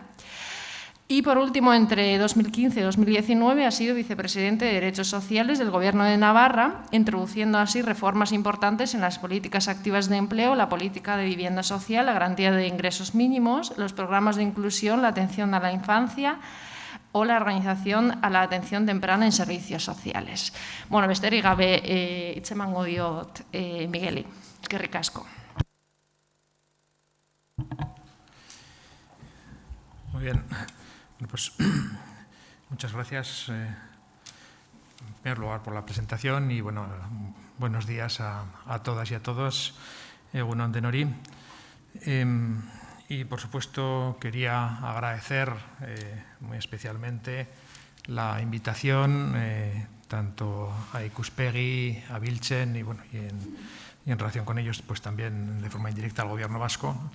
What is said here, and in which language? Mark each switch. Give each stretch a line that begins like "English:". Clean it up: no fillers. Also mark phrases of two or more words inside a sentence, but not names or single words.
Spanish: Y, por último, entre 2015 y 2019 ha sido vicepresidente de Derechos Sociales del Gobierno de Navarra, introduciendo así reformas importantes en las políticas activas de empleo, la política de vivienda social, la garantía de ingresos mínimos, los programas de inclusión, la atención a la infancia o la organización a la atención temprana en servicios sociales.
Basque: Besterik gabe hitz emango diot Migueli. Eskerrik asko.
Spanish: Muy bien. Muchas gracias, en primer lugar, por la presentación y buenos días a todas y a todos.
Basque: Egun on denori.
Spanish: Y, por supuesto, quería agradecer muy especialmente la invitación tanto a Ikuspegi, a Biltzen y en relación con ellos pues también de forma indirecta al Gobierno vasco.